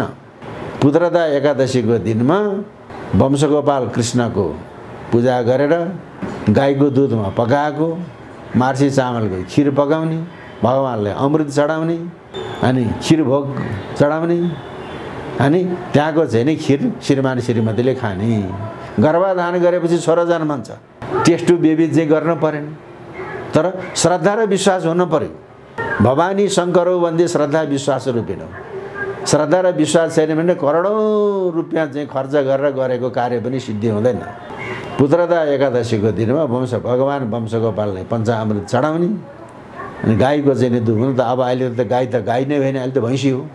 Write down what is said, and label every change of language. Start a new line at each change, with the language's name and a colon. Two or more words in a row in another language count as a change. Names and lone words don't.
Nepali: पुत्रदा एकादशीको दिनमा वंशगोपाल कृष्णको पूजा गरेर गाईको दुधमा पकाएको मार्सी चामलको खिर पकाउने, भगवानलाई अमृत चढाउने अनि खिर भोग चढाउने अनि त्यहाँको चाहिँ नि खिर श्रीमान श्रीमतीले खाने। गर्भाधान गरेपछि छोरा जन्मन्छ।
English: test tube baby
Nepali: चाहिँ गर्न परेन, तर श्रद्धा र विश्वास हुन पर्यो।
Sanskrit: भवानी शङ्करौ वन्दे श्रद्धा विश्वास रूपिण।
Nepali: श्रद्धा र विश्वास छैन भने करोडौँ रुपियाँ चाहिँ खर्च गरेर गरेको कार्य पनि सिद्धि हुँदैन। पुत्रदा एकादशीको दिनमा भगवान वंशगोपाललाई पञ्चामृत चढाउने अनि गाईको चाहिँ दुध हुनु त अब अहिले त गाई नै भएन, अहिले त भैँसी हो।